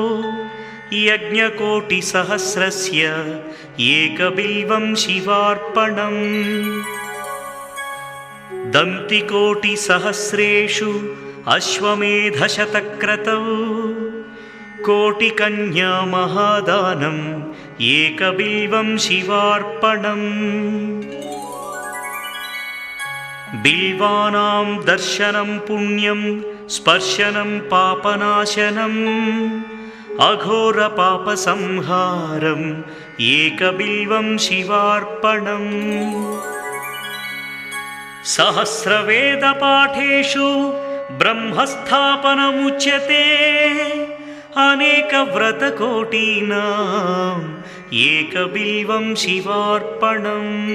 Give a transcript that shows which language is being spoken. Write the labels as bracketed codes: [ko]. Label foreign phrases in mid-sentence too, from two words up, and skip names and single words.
[sa] यज्ञकोटिसहस्रस्य एकबिल्वं शिवार्पणम् दन्तिकोटिसहस्रेषु अश्वमेधशतक्रतौ कोटिकन्या महादानम् एकबिल्वं शिवार्पणम् बिल्वानां दर्शनं पुण्यं స్పర్శనం పాపనాశనం అఘోరపాపసంహారం ఏకబిల్వం శివార్పణం. సహస్రవేదపాఠేషు బ్రహ్మస్థాపనముచ్యతే అనేకవ్రతకోటీనాం ఏకబిల్వం శివార్పణం.